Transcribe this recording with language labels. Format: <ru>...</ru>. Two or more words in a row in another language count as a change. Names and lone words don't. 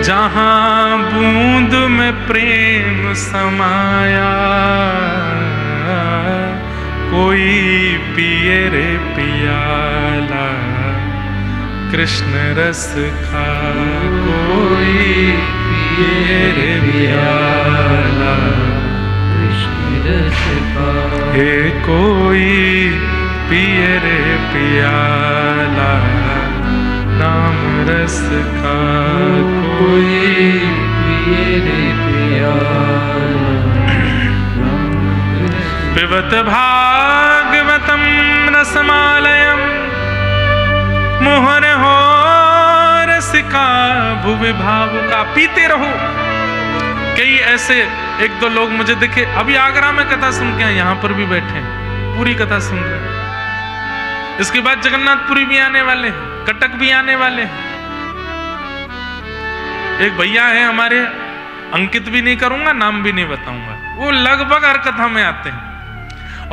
<hi>जहाँ बूंद में प्रेम समाया, कोई पिए रे पियाला कृष्ण रस का, कोई पिए रे पियाला कृष्ण रस का। हे कोई पिए रे पियाला राम रस का, कोई पिए रे पियाला।</hi> <sa>पिबत भागवतं रसमालयं मुहुर्हो रसिका भुवि भावुका।</sa> <hi>पीते रहो। कई ऐसे एक दो लोग मुझे दिखे, अभी आगरा में कथा सुन के आए, यहां पर भी बैठे हैं, पूरी कथा सुन रहे हैं। इसके बाद जगन्नाथपुरी भी आने वाले हैं, कटक भी आने वाले हैं। एक भैया है हमारे, अंकित भी नहीं करूंगा, नाम भी नहीं बताऊंगा, वो लगभग हर कथा में आते हैं।</hi>